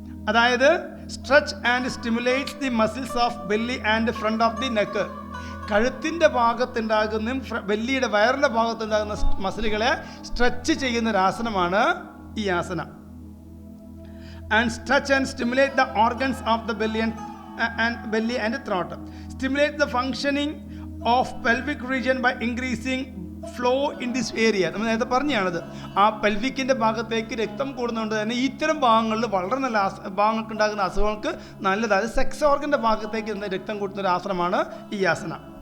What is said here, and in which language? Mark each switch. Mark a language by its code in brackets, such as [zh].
[en] അതായത് stretch and stimulates the muscles of belly and front of the neck. [ml] കഴുത്തിൻ്റെ ഭാഗത്തുണ്ടാകുന്ന ബെല്ലിയുടെ വയറിൻ്റെ ഭാഗത്തുണ്ടാകുന്ന മസിലുകളെ stretch ചെയ്യുന്ന ഒരു ആസനമാണ് ഈ ആസന. [en] And stretch and stimulate the organs of the belly belly and throat. Stimulate the functioning of pelvic region by increasing flow in this area. [ml] നമ്മൾ നേരത്തെ പറഞ്ഞാണത്. ആ പെൽവിക്കിൻ്റെ ഭാഗത്തേക്ക് രക്തം കൂടുന്നതുകൊണ്ട് തന്നെ ഇത്തരം ഭാഗങ്ങളിൽ വളരെ നല്ല ഭാഗങ്ങൾക്ക് ഉണ്ടാകുന്ന അസുഖങ്ങൾക്ക് നല്ലതാണ്. സെക്സ് ഓർഗൻ്റെ ഭാഗത്തേക്ക് രക്തം കൂട്ടുന്ന ഒരു ആസനമാണ് ഈ ആസന.